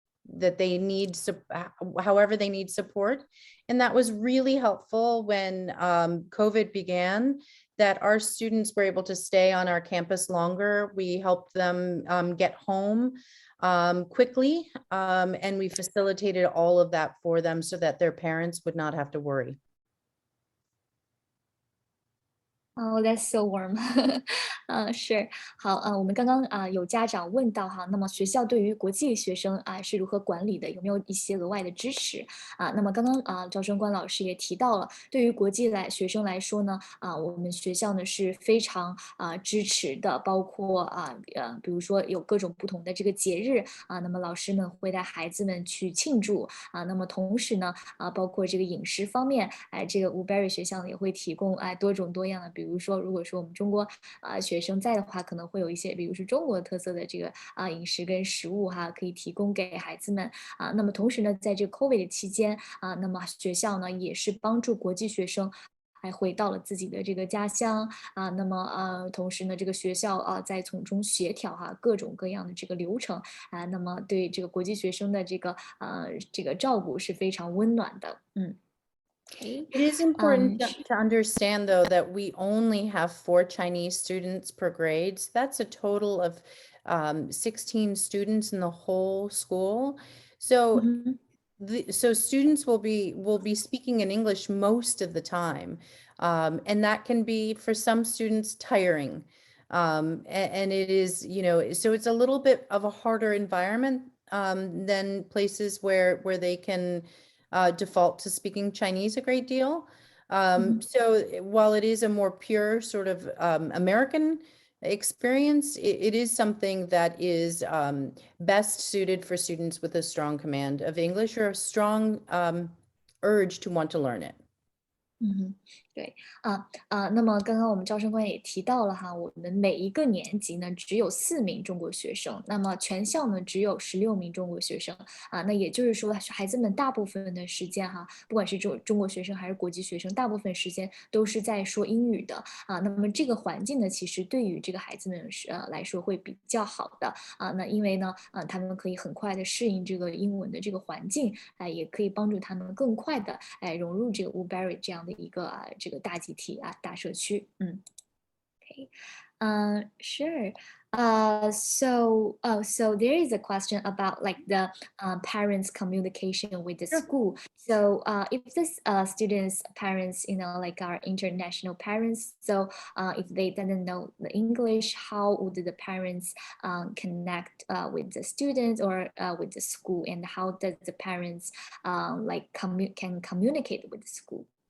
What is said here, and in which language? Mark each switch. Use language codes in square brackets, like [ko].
[en] they need, however they need support. And that was really helpful when COVID began, that our students were able to stay on our campus longer. We helped them get home quickly, and we facilitated all of that for them so that their parents would not have to worry. Oh, that's so warm. [zh] 是，好，我们刚刚有家长问到哈，那么学校对于国际学生是如何管理的？有没有一些额外的支持那么刚刚招生官老师也提到了，对于国际学生来说呢，我们学校呢是非常支持的，包括比如说有各种不同的这个节日那么老师们会带孩子们去庆祝那么同时呢包括这个饮食方面，这个 Woodberry 学校呢也会提供多种多样的，比如说如果说我们中国学生在的话，可能会有一些，比如是中国特色的这个饮食跟食物可以提供给孩子们那么同时呢，在这个 COVID 的期间那么学校呢也是帮助国际学生。还回到了自己的这个家乡那么同时呢，这个学校在从中协调各种各样的这个流程那么对这个国际学生的这个照顾是非常温暖的。 [en] Okay. It is important to understand, though, that we only have 4 Chinese students per grade. So that's a total of 16 students in the whole school. So so students will be speaking in English most of the time, and that can be for some students tiring. And it is, so it's a little bit of a harder environment than places where they can default to speaking Chinese a great deal. So while it is a more pure sort of American experience, it is something that is best suited for students with a strong command of English or a strong urge to want to learn it. [zh] 对那么刚刚我们招生官也提到了我们每一个年级呢只有4名中国学生，那么全校呢只有16名中国学生那也就是说孩子们大部分的时间不管是中国学生还是国际学生，大部分时间都是在说英语的那么这个环境呢，其实对于这个孩子们来说会比较好的那因为呢他们可以很快的适应这个英文的这个环境也可以帮助他们更快的融入这个 Woodberry 这样的一个这个大集体大社区Okay. [en] Sure. So there is a question about like the parents' communication with the school. So if this students' parents, like are international parents, so if they didn't know the English, how would the parents connect with the students or with the school, and how does the parents can communicate with the school?